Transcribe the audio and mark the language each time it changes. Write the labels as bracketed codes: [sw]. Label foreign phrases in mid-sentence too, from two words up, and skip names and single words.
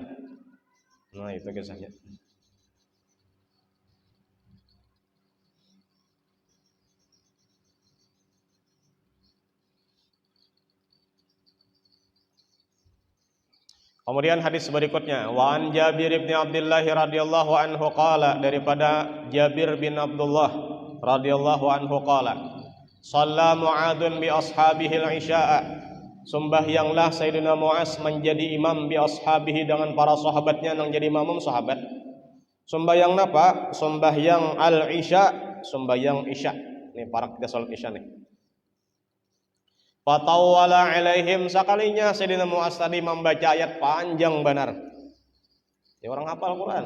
[bjn] Nah, itu kisahnya. Kemudian hadis berikutnya, [ar] وعن جابر بن عبد الله رضي الله عنه قال, daripada Jabir bin Abdullah رضي الله عنه قال صلى معاذ بأصحابه العشاء, [bjn] sembahyanglah Sayyidina Mu'az menjadi imam [ar] بأصحابه [bjn] dengan para sahabatnya yang jadi imam sahabat. Sembahyang apa? Sembahyang al-isya, sembahyang isya. Nih para kita salat isya nih. [ar] فطول عليهم, [bjn] sekalinya Sayyidina Mu'az tadi membaca ayat panjang benar. Ya orang hafal Quran.